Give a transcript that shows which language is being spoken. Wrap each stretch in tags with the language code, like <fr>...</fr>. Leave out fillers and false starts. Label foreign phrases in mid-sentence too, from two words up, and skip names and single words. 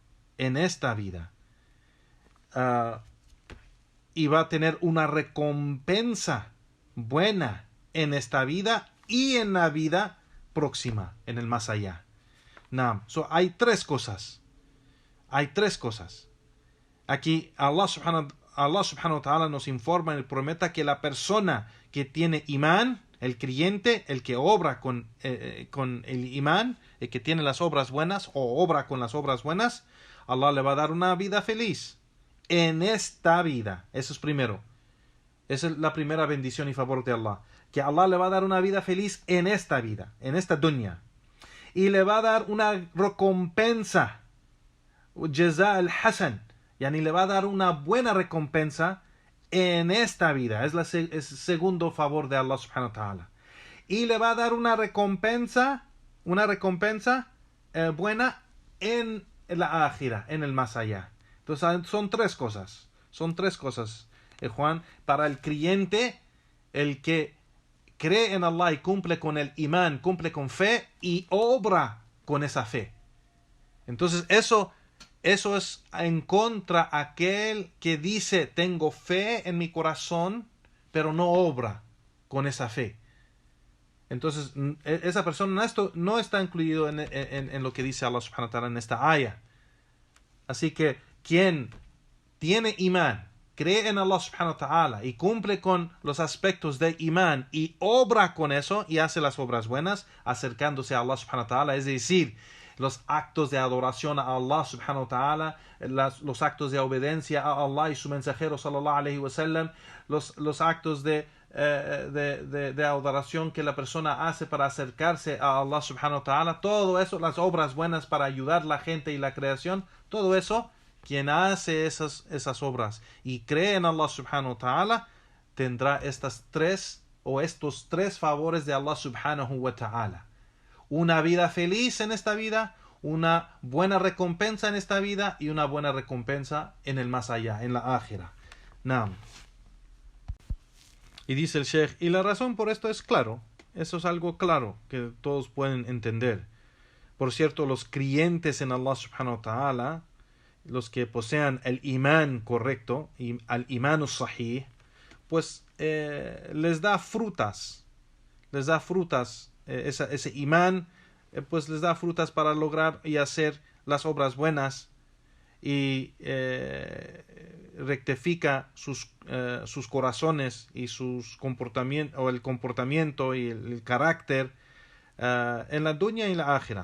<es>y va a tener una recompensa buena en esta vida y en la vida próxima, en el más allá. Naam. So, hay tres cosas. Aquí</es> <ar>الله سبحانه وتعالى</ar> <es>nos informa y promete que la persona que tiene imán, el creyente, el que obra con el imán, el que tiene las obras buenas o obra con las obras buenas, Allah le va a dar una vida feliz en esta vida. Eso es primero. Esa es la primera bendición y favor de Allah. Que Allah le va a dar una vida feliz en esta vida, en esta dunya. Y le va a dar una recompensa,</es> <ar>جزاء الحسن يعني</ar> <es>le va a dar una buena recompensa en esta vida. Es el segundo favor de</es> <ar>الله سبحانه وتعالى.</ar> <es>Y le va a dar una recompensa buena en la akhira, en el más allá. Entonces son tres cosas, Juan, para el creyente, el que cree en Allah y cumple con el imán, cumple con fe y obra con esa fe. Entonces eso es en contra aquel que dice: tengo fe en mi corazón, pero no obra con esa fe. Entonces esa persona no está incluido en lo que dice</es> <ar>الله سبحانه وتعالى</ar> <es>en esta aya. Así que quien tiene imán, cree en</es> <ar>الله سبحانه وتعالى</ar> <es>y cumple con los aspectos de imán y obra con eso y hace las obras buenas, acercándose a</es> <ar>الله سبحانه وتعالى,</ar> <es>es decir, los actos de adoración a</es> <ar>الله سبحانه وتعالى,</ar> <es>los actos de obediencia a Allah y su mensajero</es> <ar>صلى الله عليه وسلم,</ar> <es>los actos de adoración que la persona hace para acercarse a</es> <ar>الله سبحانه وتعالى,</ar> <es>todo eso, las obras buenas para ayudar a la gente y la creación, todo eso, quien hace esas obras y cree en</es> <ar>الله سبحانه وتعالى,</ar> <es>tendrá estos tres favores de</es> <ar>الله سبحانه وتعالى.</ar> <es>Una vida feliz en esta vida, una buena recompensa en esta vida y una buena recompensa en el más allá, en la akhira. Naam. Y dice el Sheikh, y la razón por esto es claro, eso es algo claro que todos pueden entender. Por cierto, los creyentes en</es> <ar>الله سبحانه وتعالى,</ar> <es>los que posean el imán correcto, y</es> <ar>الإيمان الصحيح,</ar> <es>pues les da frutas, ese imán, pues les da frutas para lograr y hacer las obras buenas y rectifica sus corazones y sus el comportamiento y el carácter en la dunya y en la akhira.</es>